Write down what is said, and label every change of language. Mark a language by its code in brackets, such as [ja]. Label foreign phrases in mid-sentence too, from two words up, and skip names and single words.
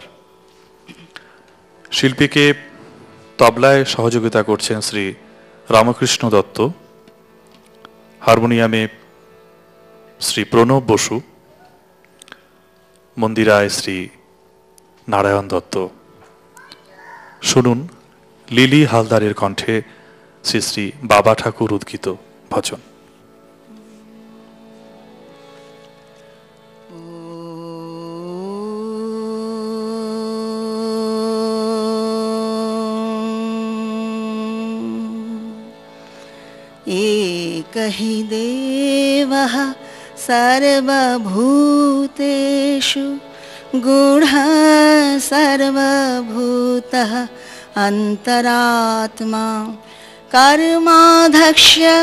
[bn] শিল্পীকে তবলায় সহযোগিতা করছেন শ্রী রামকৃষ্ণ দত্ত, হারমোনিয়ামে শ্রী প্রণব বসু, মন্দিরায় শ্রী নারায়ণ দত্ত। শুনুন লিলি হালদারের কণ্ঠে শ্রী শ্রী বাবা ঠাকুর উদ্গীত ভজন। [sa] एक हि देवः सर्वभूतेषु गूढः सर्वभूतः अन्तरात्मा कर्माध्यक्ष